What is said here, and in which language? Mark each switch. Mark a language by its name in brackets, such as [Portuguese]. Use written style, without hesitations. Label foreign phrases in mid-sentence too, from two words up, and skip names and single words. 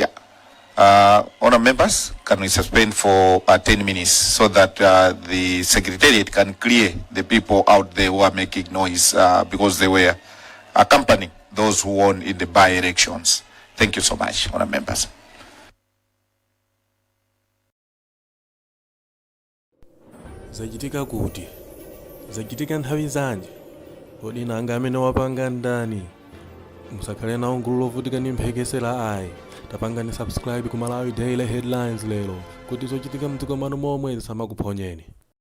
[English] Honourable members, can we suspend for 10 minutes so that the Secretariat can clear the people out there who are making noise because they were accompanying those who won in the by-elections. Thank you so much, honourable members. [Nyanja] Zachitika kuti? Zachitika nthawi zanji? Kodi nanga amene wapanga ndani? Musakhale nawo gulu lovutika ndi mphekesera ayi. Tapangani subscribe ku Malawi Daily Headlines lero kuti zochitika mdziko manu momwe zisamakuponyeni.